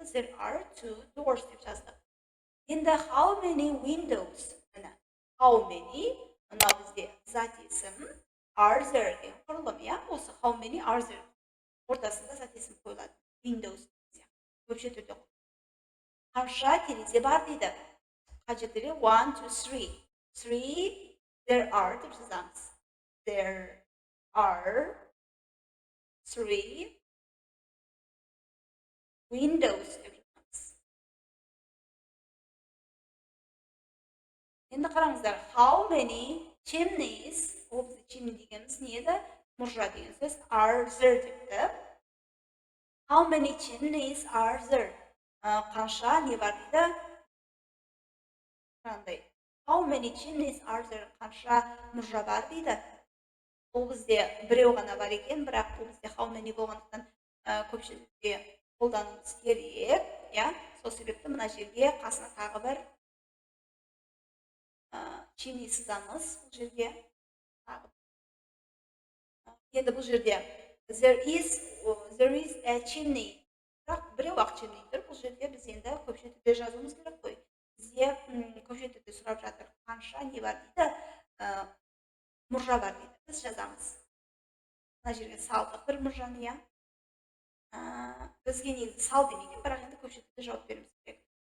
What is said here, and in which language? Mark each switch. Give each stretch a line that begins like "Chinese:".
English: There are 2 doors
Kazakh: деп жаздық. Енді
English: how many windows?
Kazakh: Міне how many, мынау бізде зат есім are there деген құрылым, иә? Осы how many are there ортасында зат есім қойылады. Windows көпше түрде. Қанша терезе бар дейді. Қажеттіре 1, 2, 3. 3 there are деп жазамыз.
English: There are 3 windows
Kazakh: деп жазамыз. Енді қараңыздар, how many chimneys, ол бізде chimney дегеніміз не еді? Мұржа деген сөз are there депті.
English: How many chimneys are there?
Kazakh: Қанша не бар дейді? Қандай?
English: How many chimneys are there?
Kazakh: Қанша мұржа бар дейді? Ол бізде біреу ғана бар екен, бірақ бұл бізде how many болғандықтан көпшілікте қолдануымыз керек, иә? Сол себепті мына жерге қасына тағы бір chimney сызамыз бұл жерге. Енді бұл жерде
English: there is a chimney.
Kazakh: Бірақ біреу-ақ chimney тұр. Бұл жерде біз енді көпше түрде жазуымыз керек қой. Бізде көпше түрде сұрап жатыр. Қанша не бар дейді? Мұржа бар дейді. Біз жазамыз. Мына жерге салдық бір мұржаны, иә? Бізге негізі сал демеген, бірақ енді көпше түрде жауап беруіміз керек.